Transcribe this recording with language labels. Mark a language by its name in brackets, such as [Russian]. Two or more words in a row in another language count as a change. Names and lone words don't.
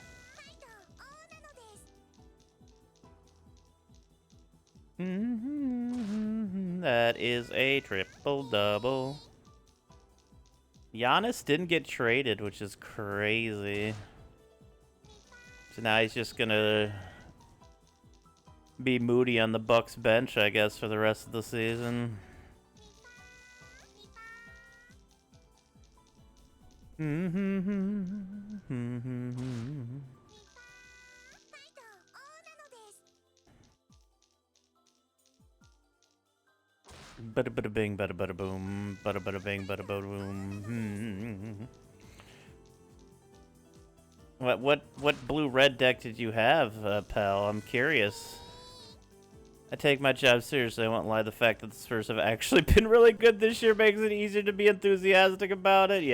[English] That is a triple-double. Giannis didn't get traded, which is crazy. So now he's just gonna be moody on the Bucks bench, I guess, for the rest of the season. Bada bada bing, bada bada boom, bada bada bing, bada bada boom. What blue-red deck did you have, pal? I'm curious. I take my job seriously. I won't lie. The fact that the Spurs have actually been really good this year makes it easier to be enthusiastic about it.